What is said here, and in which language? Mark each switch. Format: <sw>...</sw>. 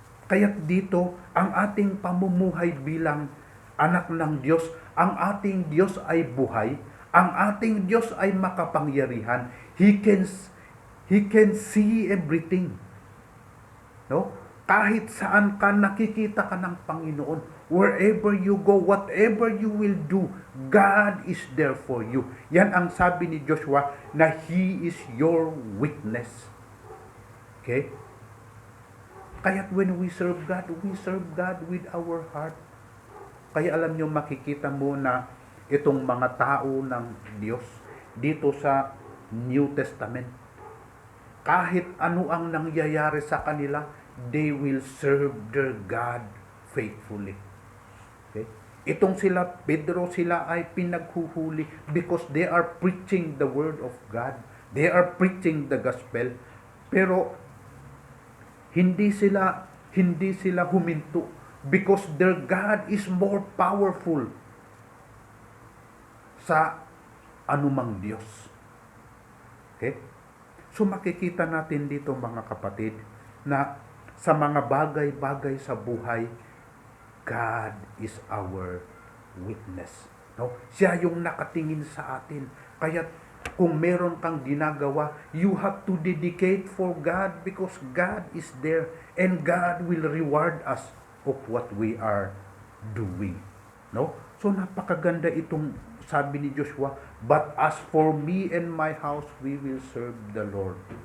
<tl>Kaya't dito, ang ating pamumuhay bilang anak ng Diyos, ang ating Diyos ay buhay, ang ating Diyos ay makapangyarihan.</tl> <en>He can see everything. No?</en> <tl>Kahit saan ka, nakikita ka ng Panginoon.</tl> <en>Wherever you go, whatever you will do, God is there for you.</en> <tl>Yan ang sabi ni Joshua, na</tl> <en>He is your witness. Okay? Kaya't when we serve God with our heart.</en> <tl>Kaya alam nyo, makikita mo na itong mga tao ng Diyos dito sa New Testament, kahit ano ang nangyayari sa kanila,</tl> <en>they will serve their God faithfully. Okay?</en> <tl>Itong sila, Pedro, sila ay pinaghuhuli</tl> <en>because they are preaching the word of God. They are preaching the gospel.</en> <tl>Pero hindi sila huminto</tl> <en>because their God is more powerful</en> <tl>sa anumang Diyos.</tl> <en>Okay?</en> <tl>So makikita natin dito mga kapatid na sa mga bagay-bagay sa buhay,</tl> <en>God is our witness.</en> <tl>No? Siya yung nakatingin sa atin. Kaya kung meron kang ginagawa,</tl> <en>you have to dedicate for God because God is there and God will reward us of what we are doing. No?</en> <tl>So napakaganda itong sabi ni Joshua,</tl> <en>but as for me and my house, we will serve the Lord.</en>